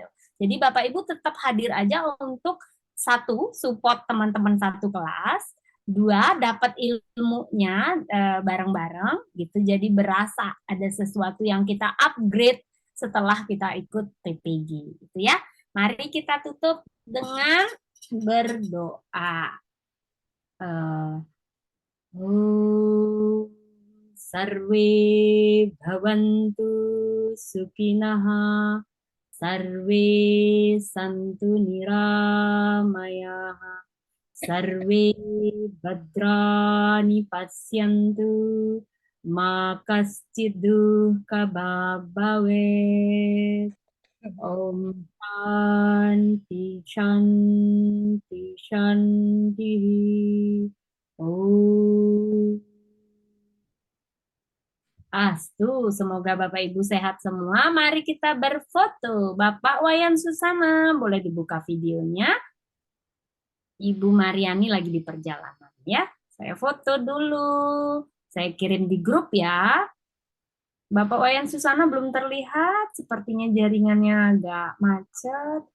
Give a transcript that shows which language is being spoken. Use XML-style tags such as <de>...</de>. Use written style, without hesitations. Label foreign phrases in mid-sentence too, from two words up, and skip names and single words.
<id>Jadi Bapak Ibu tetap hadir aja untuk 1, support teman-teman satu kelas, 2, dapat ilmunya bareng-bareng gitu. Jadi berasa ada sesuatu yang kita upgrade setelah kita ikut TPG gitu ya. Mari kita tutup dengan berdoa.</id> <sa>सर्वे भवन्तु सुखिनः, सर्वे सन्तु निरामयाः, सर्वे भद्राणि पश्यन्तु, मा कश्चिद् दुःख भवेत्. ॐ शान्तिः शान्तिः शान्तिः. Om. Astu,</sa> <id>semoga Bapak Ibu sehat semua. Mari kita berfoto. Bapak Wayan Susana, boleh dibuka videonya. Ibu Mariani lagi di perjalanan ya. Saya foto dulu. Saya kirim di grup ya. Bapak Wayan Susana belum terlihat, sepertinya jaringannya agak macet.</id>